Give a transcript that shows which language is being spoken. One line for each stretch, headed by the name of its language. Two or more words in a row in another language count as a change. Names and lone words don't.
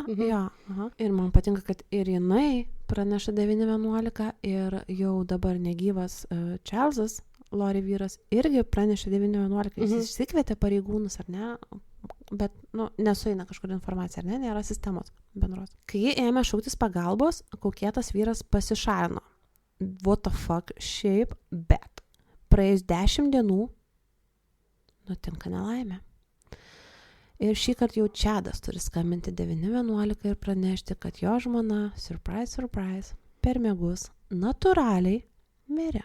Lithuanian: Jo, ir man patinka, kad ir jinai praneša 911 ir jau dabar negyvas Čarlzas, Lori vyras, irgi pranešė 911. Jis išsikvietė pareigūnus, ar ne? Bet, nesueina kažkur informacija, ar ne? Nėra sistemos bendros. Kai ji ėmė šauktis pagalbos, kaukėtas vyras pasišalino.
English: What the fuck,
Lithuanian: šiaip, bet praėjus 10 dienų nutinka nelaimė. Ir šį kartą jau Čadas turi skambinti 911 ir pranešti, kad jo žmona,
English: surprise, surprise,
Lithuanian: per miegus natūraliai mirė.